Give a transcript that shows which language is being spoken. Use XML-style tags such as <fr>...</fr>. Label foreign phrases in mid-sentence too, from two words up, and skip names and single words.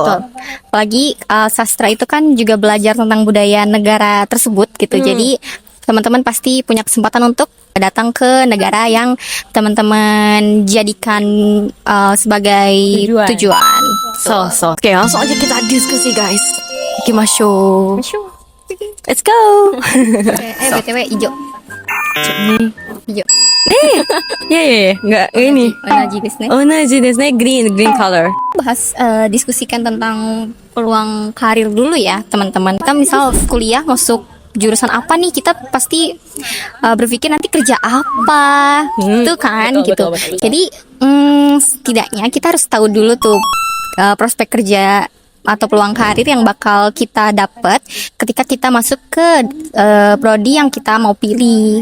<id>Apalagi sastra itu kan juga belajar tentang budaya negara tersebut gitu. Jadi teman-teman pasti punya kesempatan untuk datang ke negara yang teman-teman jadikan sebagai tujuan. Oke, langsung aja kita diskusi guys.</id> <ja>Ikimashou.</ja> <en>Let's go.</en> <id>BTW hijau. Hijau. Enggak ini.</id> <ja>同じですね,</ja> <en>green color.</en> <id>Bahas diskusikan tentang peluang karir dulu ya, teman-teman. Kita misal kuliah masuk jurusan apa nih, kita pasti berpikir nanti kerja apa, itu kan gitu. Jadi setidaknya kita harus tahu dulu tuh prospek kerja atau peluang karir yang bakal kita dapat ketika kita masuk ke prodi yang kita mau pilih.</id>